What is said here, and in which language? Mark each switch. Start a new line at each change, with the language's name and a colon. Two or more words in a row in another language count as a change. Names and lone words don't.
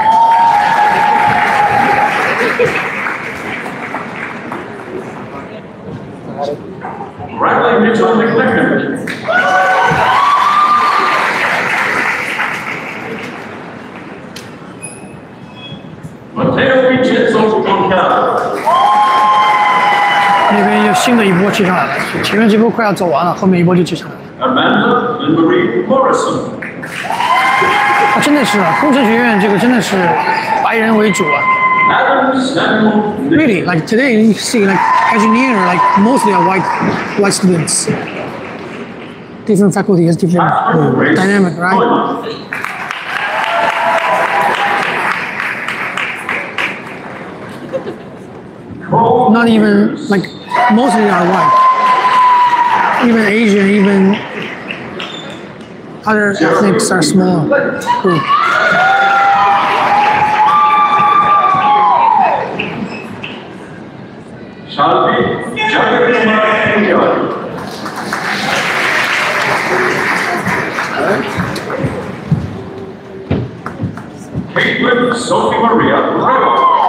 English: Bradley Mitchell McLaren. Matteo Vincenzo Concado.
Chinese: 那边有新的一波接上来了，前面这波快要走完了，后面一波就接上来了。
English: Amanda and Marie Morrison.
Chinese: 啊，真的是啊，工程学院这个真的是白人为主啊。
English: Adam Samuel. Really, like today you see like engineer, like mostly are white students. Different faculty has different dynamic, right? Not even like mostly are white. Even Asian, even other ethnics are small group. Shalvi Jagadkumar. Caitlin Sophie Maria Rego.